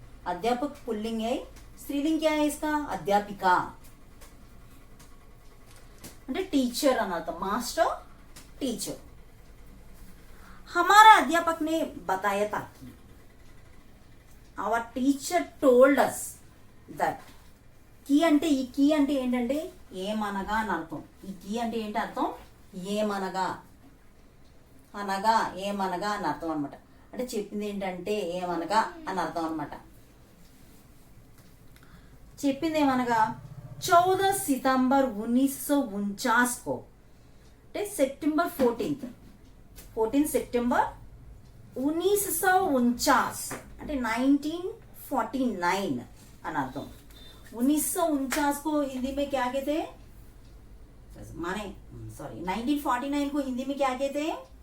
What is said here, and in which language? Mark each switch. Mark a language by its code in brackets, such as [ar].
[hi] अध्यापक पुल्लिंग है, स्त्रीलिंग क्या है इसका? अध्यापिका. [te] అంటే టీచర్ అని అర్థం. Master, teacher. [hi] हमारा अध्यापक ने बताया था कि. [en] our teacher told us that. [te] Key అంటే, ఈ కీ అంటే ఏంటంటే ఏమనగా అని అర్థం. ఈ కీ అంటే ఏంటి అర్థం? ఏమనగా, అనగా, ఏమనగా అని అర్థం అనమాట. అంటే చెప్పింది ఏంటంటే ఏమనగా అని అర్థం అనమాట. చెప్పింది ఏమనగా [hi] 14 सितंबर 1949 को [te] అంటే సెప్టెంబర్ 14 సెప్టెంబర్ 1949 అంటే 1949 అని అర్థం. [hi] 1949 को हिंदी में क्या कहते हैं? माने 1949 को हिंदी में क्या कहते हैं?